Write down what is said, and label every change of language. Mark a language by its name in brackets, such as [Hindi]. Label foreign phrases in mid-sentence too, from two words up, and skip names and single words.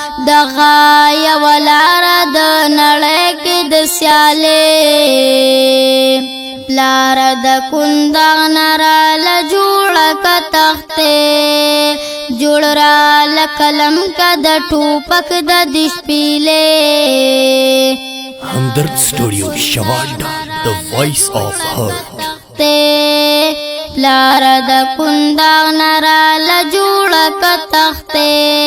[Pashto] دغه یوه لاره د نړۍ کې د سیالۍ. پلار د کنداغ نه را له جوړه که تختې، جوړ را له قلم که د ټوپک د دې شپېلې. همدرد سټوډیو شواله، [English] the voice of heart. [Pashto] ته پلار د کنداغ نه را له جوړه که تختې،